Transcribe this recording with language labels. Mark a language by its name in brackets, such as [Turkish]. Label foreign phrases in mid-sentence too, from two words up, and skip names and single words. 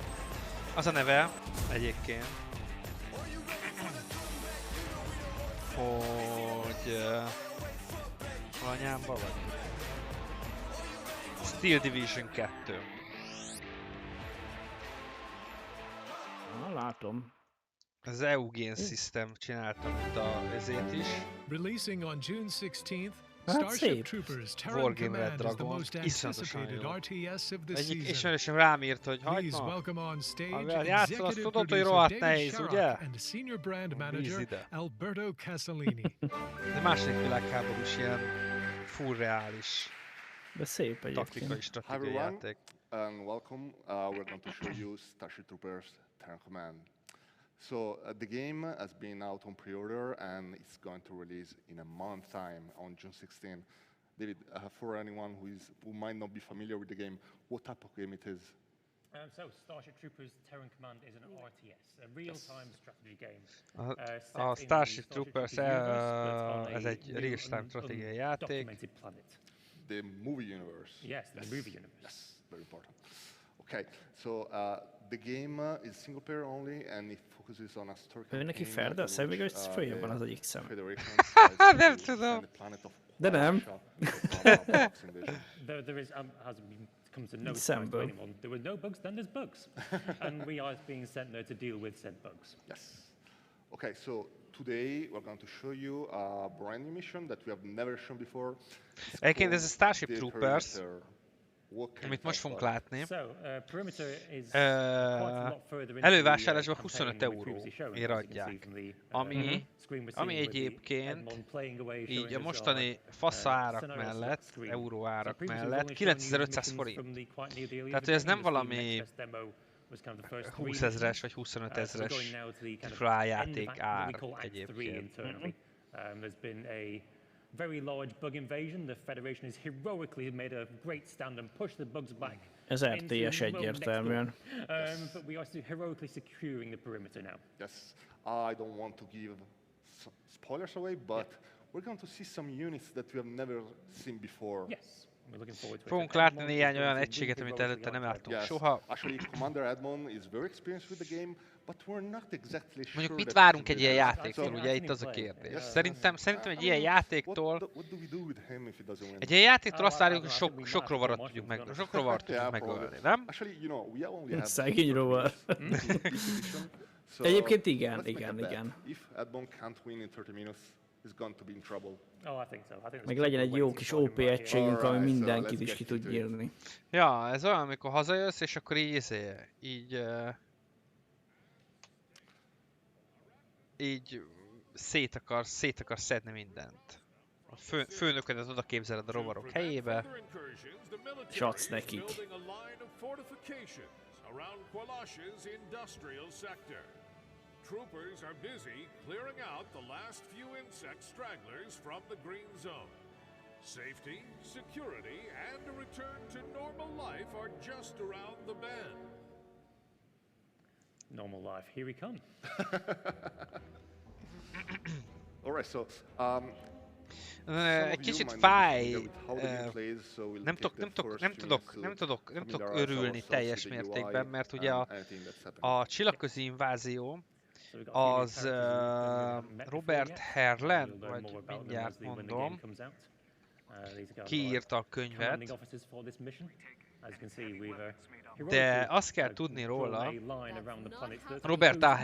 [Hungarian] Az a neve egyébként, hogy anyámba vagy? Steel Division 2. Na, látom. Az Eugene System csináltam itt ezért is. [English] Releasing on June 16th, [Hungarian] Hát [English] Starship [Hungarian] szép. [English] Troopers Terran Wargamer Command is the Dragon, most [Hungarian] iszonyatosan [English] anticipated [Hungarian] jó. [English] RTS of the [Hungarian] Egyik [English] season. [Hungarian] ismerősöm rám írt, hogy [English] Please [Hungarian] hagyd ma, [English] welcome on stage [Hungarian] amivel játszol, azt [English] executive [Hungarian] tudod, hogy [English] producer [Hungarian] rohadt [English] David [Hungarian] nehéz, [English] Sharrock [Hungarian] ugye? [English] and senior brand [Hungarian] Bízz [English] manager [Hungarian] ide. [English] Alberto Casalini. [Hungarian] De második világháborús ilyen full reális De szép taktikai, egyébként. stratégiai játék. [English] And welcome. We're going to show you Starship Troopers Terran Command. So the game has been out on pre-order and it's going to release in a month time on June 16. David, for anyone who might not be familiar with the game, what type of game it is? So Starship Troopers Terran Command is an RTS, a real-time strategy game. [Hungarian] A Starship Troopers ez egy real-time stratégiai játék. [English] The movie universe. Yes, the movie universe. Yes, very important. Okay, so the game is single player only and it focuses on a story [Hungarian] Ő neki [English] campaign [Hungarian] ferde a [English] in [Hungarian] szemüveg, [English] which, [Hungarian] hogy följön van az egyik szem. [English] Federation [Hungarian] Nem tudom. De nem. [English] There is, hasn't been come to no surprise to [Hungarian] Szemből. [English] anyone. There were no bugs, then there's bugs. And we are being sent there to deal with said bugs. Yes. Okay, so today we're going to show you a brand new mission that we have never shown before. It's [Hungarian] Egyébként ez a [English] called [Hungarian] Starship [English] the [Hungarian] Troopers, [English] Perimeter. What can [Hungarian] amit [English] you [Hungarian] most [English] tell [Hungarian] fogunk [English] us? [Hungarian] látni. [English] So, perimeter is quite a lot further into [Hungarian] Elővásárlásban [English] the [Hungarian] 25 [English] campaign than we previously shown, [Hungarian] euróért [English] as you can see [Hungarian] adják. [English] from the, screen we're [Hungarian] Ami [English] seeing with the [Hungarian] egyébként [English] Edmond playing away, [Hungarian] így [English] showing [Hungarian] a [English] us [Hungarian] mostani [English] our, [Hungarian] fasza árak [English] scenarios [Hungarian] mellett, [English] screen. [Hungarian] euró [English] So [Hungarian] árak [English] previously we've [Hungarian] mellett [English] only shown you [Hungarian] 9500 [English] missions [Hungarian] forint. [English] from the quite near the elite [Hungarian] Tehát, hogy ez nem [English] beginning. The [Hungarian] valami [English] next demo was kind of the first [Hungarian] 20 [English] three [Hungarian] ezres vagy [English] missions. [Hungarian] 25 [English] So [Hungarian] ezres [English] going now to the kind of [Hungarian] AAA [English] end of [Hungarian] játék [English] act, what we [Hungarian] ár [English] call Act 3 [Hungarian] egyébként. [English] internally. There's been a very large bug invasion. The Federation has heroically made a great stand and pushed the bugs back. [Hungarian] Ez [English] into [Hungarian] RTS [English] the world next [Hungarian] egyértelműen. [English] door. But we are heroically securing the perimeter now. Yes, I don't want to give spoilers away, but we're going to see some units that we have never seen before. Yes, we're looking forward to it. [Hungarian] Fogunk [English] And [Hungarian] látni [English] Edmond is [Hungarian] néhány [English] going [Hungarian] olyan [English] to [Hungarian] egységet, [English] really [Hungarian] amit [English] heroically [Hungarian] előtte nem [English] outfit. [Hungarian] láttunk [English] Yes, [Hungarian] soha. [English] actually Commander Edmond is very experienced with the game, but we're not exactly sure. [Hungarian] Mondjuk mit [English] that [Hungarian] várunk [English] he [Hungarian] egy ilyen [English] will- [Hungarian] játéktól, ugye itt az a kérdés. Szerintem egy ilyen [English] What [Hungarian] játéktól, [English] do we do with him if he doesn't win? [Hungarian] egy ilyen játéktól azt várjuk, hogy sok rovarat tudjuk meg, sok rovarat tudjuk [English] Yeah, [Hungarian] megölni, [English] probably. [Hungarian] nem? [English] Actually, you know, we only have [Hungarian] Szegény rovar. [English] So, [Hungarian] Egyébként igen, [English] let's make a [Hungarian] igen, [English] bet. [Hungarian] igen. [English] If Edmond can't win in 30 minutes, he's going to be in trouble. Oh, I think so. I think there's [Hungarian] Meg [English] a [Hungarian] legyen [English] couple [Hungarian] egy [English] of [Hungarian] jó [English] ways [Hungarian] kis [English] to find [Hungarian] OP [English] him right here. [Hungarian] egységünk, ami [English] Alright, so [Hungarian] mindenkit [English] let's [Hungarian] is [English] get [Hungarian] ki tud [English] into it. [Hungarian] nyírni. Ja, ez olyan, amikor hazajössz, és akkor így így szét akarsz szedni mindent. A főnöködet oda képzeled a rovarok helyébe. És adsz nekik. [English] Troopers are busy clearing out the last few insect stragglers from the green zone. Safety, security, and a return to normal life are just around the bend. Normal life. Here we come. All right, so [Hungarian] Egy kicsit fáj, nem tudok örülni teljes mértékben, mert ugye a csillagközi invázió az Robert Herland, vagy mindjárt mondom, kiírta a könyvet, de azt kell tudni róla, Robert A.